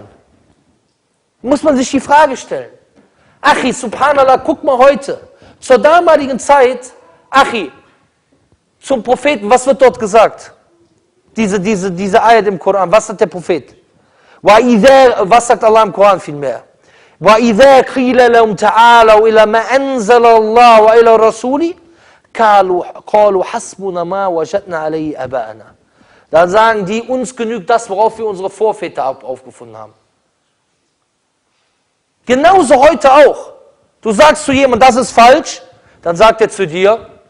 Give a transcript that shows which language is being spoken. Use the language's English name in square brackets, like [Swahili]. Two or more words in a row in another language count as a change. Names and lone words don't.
[German] Muss man sich die Frage stellen. Achi, subhanallah, guck mal heute. Zur damaligen Zeit, Achi, zum Propheten, was wird dort gesagt? Diese Ayat im Koran, was sagt der Prophet? Was sagt Allah im Koran vielmehr? [Arabic] وَإِذَا قِيلَ لَهُمْ تَعَالَوْا إِلَى مَا أَنزَلَ اللَّهُ وَإِلَى الرَّسُولِ قَالُوا حَسْبُنَا مَا وَجَدْنَا عَلَيْهِ آبَاءَنَا. [German] Dann sagen die, uns genügt das, worauf wir unsere Vorväter aufgefunden haben. Genauso heute auch. Du sagst zu jemandem, das ist falsch, dann sagt er zu dir,